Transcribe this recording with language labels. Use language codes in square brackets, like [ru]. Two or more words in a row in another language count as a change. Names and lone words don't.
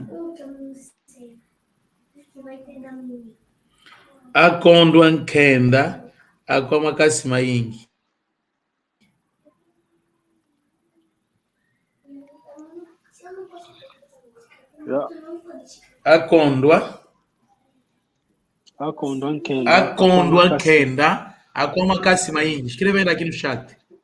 [pt] nunca não sei. Acho que vai ter na minha. [kg] Akondwa nkenda akwa makasi maingi. [pt] Se eu não posso Yeah. não pode. [kg] Akondwa Akondwa nkenda akwa makasi maingi. [pt] Escreve aqui no chat.